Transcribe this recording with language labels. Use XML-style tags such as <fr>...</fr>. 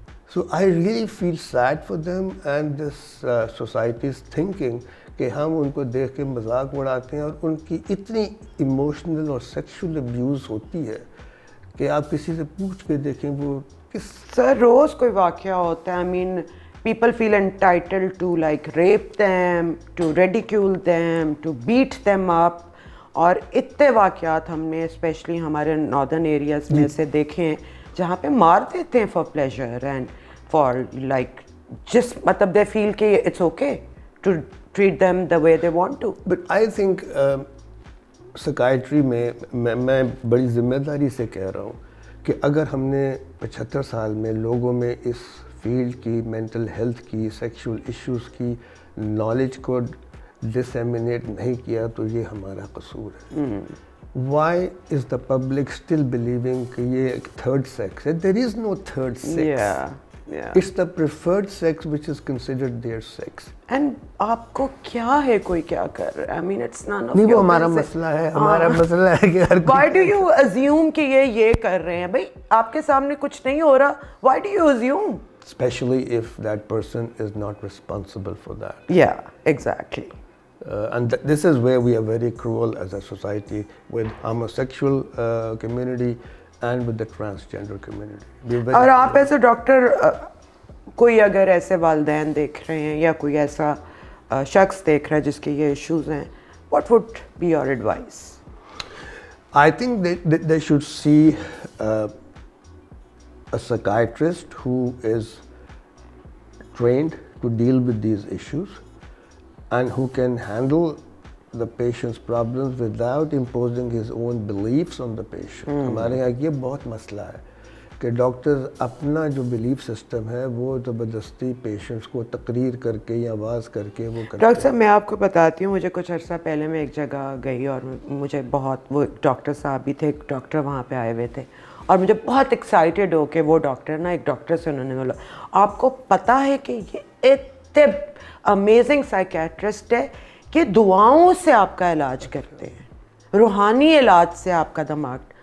<en>So I really feel sad for them, and this society's thinking</en> <ur>کہ ہم ان کو دیکھ کے مذاق اڑاتے ہیں, اور ان کی اتنی ایموشنل اور سیکشول ابیوز ہوتی ہے کہ آپ کسی سے پوچھ کے دیکھیں وہ کس. سر روز کوئی واقعہ ہوتا ہے,</ur> <en>I mean people feel entitled to like rape them, to ridicule them, to beat them up.</en> <ur>اور اتنے واقعات ہم نے اسپیشلی ہمارے ناردرن ایریاز میں سے دیکھے ہیں جہاں پہ مار دیتے ہیں</ur> <en>for pleasure and for like</en> <ur>جس مطلب</ur> <en>they feel</en> <ur>کہ</ur> <en>It's okay to treat them the way they want to. But I think</en> <ur>psychiatry میں بڑی ذمہ داری سے کہہ رہا ہوں کہ اگر ہم نے 75 سال میں لوگوں میں اس فیلڈ کی, مینٹل ہیلتھ کی, سیکشول ایشوز کی نالج کو ڈسیمینیٹ نہیں کیا تو یہ ہمارا قصور ہے.</ur> <en>why is the public still believing</en> <ur>کہ یہ ایک</ur> <en>Third sex ہے؟ There is no third sex. It's the preferred sex which is considered their sex.</en> <ur>And آپ کو کیا ہے کوئی کیا کر رہا ہے؟</ur> <en>I mean it's none of</en> <ur>نہیں,</ur> <en>your</en> <ur>وہ ہمارا</ur> <en>business.</en> <ur>مسئلہ ہے, ہمارا مسئلہ ہے کہ ہر</ur> <en>Why do you assume</en> <ur>کہ یہ کر رہے ہیں؟ بھائی آپ کے سامنے کچھ نہیں ہو رہا,</ur> <en>why do you assume? Especially if that person is not responsible for that. Yeah, exactly. And this is where we are very cruel as a society with homosexual community and with the transgender community.</en> <ur>اور آپ ایسے doctor کوئی اگر ایسے والدین دیکھ رہے ہیں یا کوئی ایسا شخص دیکھ رہا ہے جس کے یہ ایشوز ہیں,</ur> <en>what would be your advice? I think they should see a psychiatrist who is trained to deal with these issues and who can handle the patient's problems without imposing his own beliefs on the patient.</en> <ur>ہمارے یہاں یہ بہت مسئلہ ہے کہ doctors اپنا جو belief system ہے وہ زبردستی پیشنٹس کو تقریر کر کے یا آواز کر کے وہ کرتے ہیں. ڈاکٹر صاحب میں آپ کو بتاتی ہوں, مجھے کچھ عرصہ پہلے میں ایک جگہ گئی اور مجھے بہت, وہ ڈاکٹر صاحب بھی تھے, ایک ڈاکٹر وہاں پہ آئے ہوئے تھے, اور مجھے بہت ایکسائٹیڈ ہو کہ وہ ڈاکٹر نا ایک ڈاکٹر سے انہوں نے بولا آپ کو پتہ ہے کہ یہ اتنے امیزنگ سائیکیٹرسٹ ہے کہ دعاؤں سے آپ کا علاج کرتے ہیں, روحانی علاج سے آپ کا دماغ.</ur>